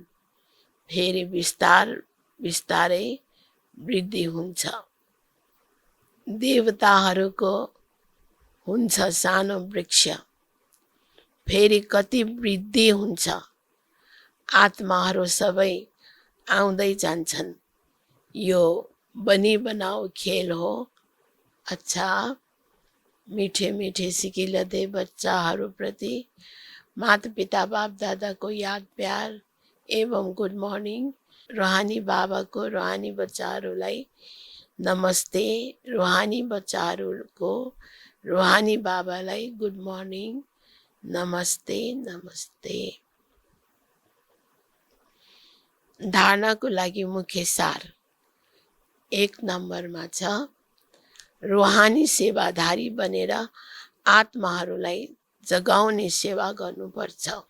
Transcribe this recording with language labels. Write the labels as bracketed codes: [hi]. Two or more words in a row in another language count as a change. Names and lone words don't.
[ne] फेरि बिस्तारै वृद्धि हुन्छ। देवताहरूको हुन्छ सानो वृक्ष, फेरि कति वृद्धि हुन्छ। आत्माहरू सबै आउँदै जान्छन्। यो [hi] बनी बनाओ [ne] खेल हो। अच्छा, [hi] मीठे मीठे सिकिलते [ne] बच्चाहरूप्रति माता पिता बाप दादाको याद प्यार एवं [en] Good morning. [ne] रुहानी बाबाको रुहानी बच्चाहरूलाई नमस्ते। रुहानी बच्चाहरूको रुहानी बाबालाई [en] Good morning, [ne] नमस्ते नमस्ते। धारणाको लागि मुख्य सार 1 नम्बरमा छ, रुहानी सेवाधारी बनेर आत्माहरूलाई जगाउने सेवा गर्नुपर्छ।